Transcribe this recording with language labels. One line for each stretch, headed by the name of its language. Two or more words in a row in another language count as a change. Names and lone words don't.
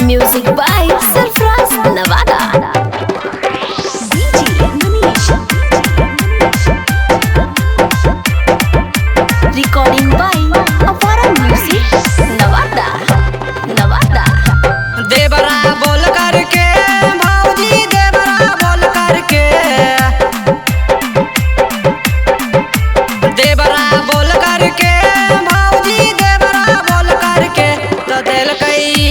English: Music by Surfraz Nevada. DJ Manish. Recording by Avara Music Nevada.
Bhojpuri: देवरा बोल करके भौजी देवरा बोल करके देवरा बोल करके भौजी देवरा बोल करके तो दिल कई